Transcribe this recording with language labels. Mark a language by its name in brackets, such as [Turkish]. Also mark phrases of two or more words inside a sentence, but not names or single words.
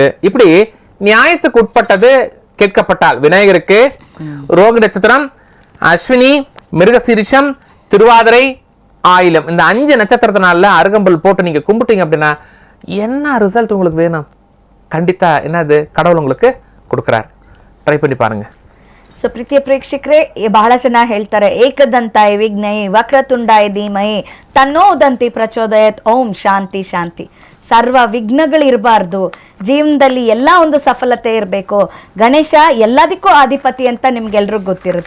[Tamil] இப்படி நியாயத்துக்கு உட்பட்டது கேட்கப்பட்டால் விநாயகருக்கு ரோகிணி நட்சத்திரம், அஸ்வினி, மிருகசீரிஷம், திருவாதிரை, ஆயிலம், இந்த 5 நட்சத்திரத்தினால அருகம்புல் போட்டு நீங்க கும்பிட்டீங்க அப்படின்னா என்ன ரிசல்ட் உங்களுக்கு வேணும் ಖಂಡಿತ என்னது கடவுள் உங்களுக்கு கொடுக்குறார். ட்ரை பண்ணி பாருங்க. [Kannada] ಸೊ ಪ್ರೀತಿಯ ಪ್ರೇಕ್ಷಕರೇ, ಬಹಳ ಜನ ಹೇಳ್ತಾರೆ [Sanskrit] ಏಕದಂತಾಯ ವಿಘ್ನೈ ವಕ್ರತುಂಡಾಯ ಧೀಮಹಿ ತನ್ನೋದಂತಿ ಪ್ರಚೋದಯತ್ ಓಂ ಶಾಂತಿ ಶಾಂತಿ. [Kannada] ಸರ್ವ ವಿಘ್ನಗಳಿರಬಾರ್ದು ಜೀವನದಲ್ಲಿ, ಎಲ್ಲ ಒಂದು ಸಫಲತೆ ಇರಬೇಕು. ಗಣೇಶ ಎಲ್ಲದಕ್ಕೂ ಅಧಿಪತಿ ಅಂತ ನಿಮ್ಗೆಲ್ರಿಗೂ ಗೊತ್ತಿರುತ್ತೆ.